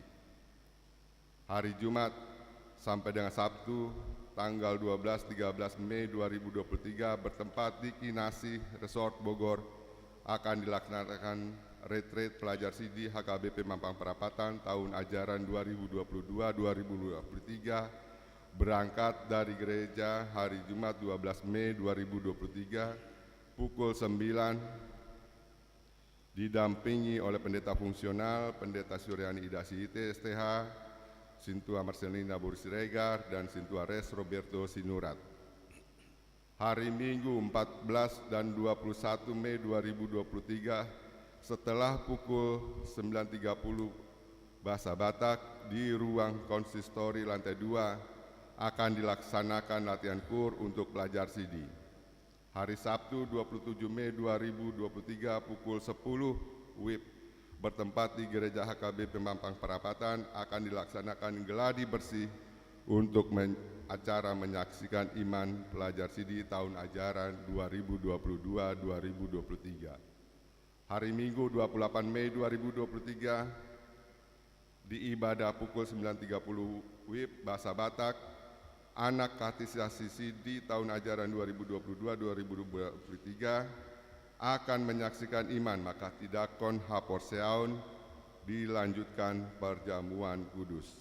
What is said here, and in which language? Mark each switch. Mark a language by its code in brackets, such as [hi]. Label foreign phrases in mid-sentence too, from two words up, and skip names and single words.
[id] Hari Jumat sampai dengan Sabtu tanggal 12-13 Mei 2023 bertempat di Kinasih Resort Bogor akan dilaksanakan retreat pelajar SIDI HKBP Mampang Perapatan tahun ajaran 2022-2023 berangkat dari gereja hari Jumat 12 Mei 2023 pukul 9 didampingi oleh pendeta fungsional, Pendeta Suryani Ida Sihite STH, Sintua Marcelina Boris Regar, dan Sintua Res Roberto Sinurat. Hari Minggu 14 dan 21 Mei 2023 setelah pukul 9.30 Bahasa Batak di ruang konsistori lantai 2 akan dilaksanakan latihan KUR untuk pelajar SIDI. Hari Sabtu 27 Mei 2023 pukul 10 WIB bertempat di Gereja HKBP Mampang Perapatan akan dilaksanakan geladi bersih untuk acara menyaksikan iman pelajar SIDI tahun ajaran 2022-2023. Hari Minggu 28 Mei 2023 di ibadah pukul 9.30 WIB Bahasa Batak, anak katekisasi SIDI tahun ajaran 2022-2023 akan menyaksikan iman maka [bbc] tidakon haporseaun [id] dilanjutkan perjamuan kudus.